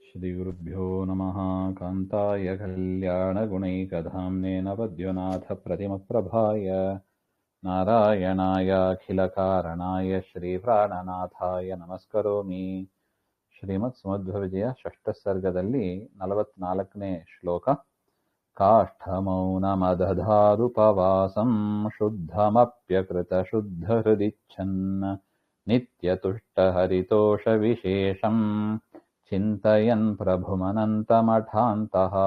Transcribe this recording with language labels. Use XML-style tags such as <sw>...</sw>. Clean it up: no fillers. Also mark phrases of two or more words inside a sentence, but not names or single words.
<sa>श्रीगुरुभ्यो नमः। कान्ताय कल्याणगुणैकधाम्ने नवद्युनाथप्रतिमप्रभाय नारायणायाखिलकारणाय श्रीप्राणनाथाय नमस्करोमि.</sa> <kn>ಶ್ರೀಮತ್ಸುಮಧ್ವವಿಜಯ ಷಷ್ಠಸರ್ಗದಲ್ಲಿ 44ನೇ ಶ್ಲೋಕ.</kn> <sa>ಕಾಷ್ಠಮೌನಮದಧಾದುಪವಾಸಂ ಶುದ್ಧಮಪ್ಯಕೃತ ಶುದ್ಧಹೃದಿಚ್ಛನ್ ನಿತ್ಯತುಷ್ಟಹರಿತೋಷವಿಶೇಷಂ ಚಿಂತಯನ್ ಪ್ರಭುಮನಂತಮಠಾಂತಃ.</sa>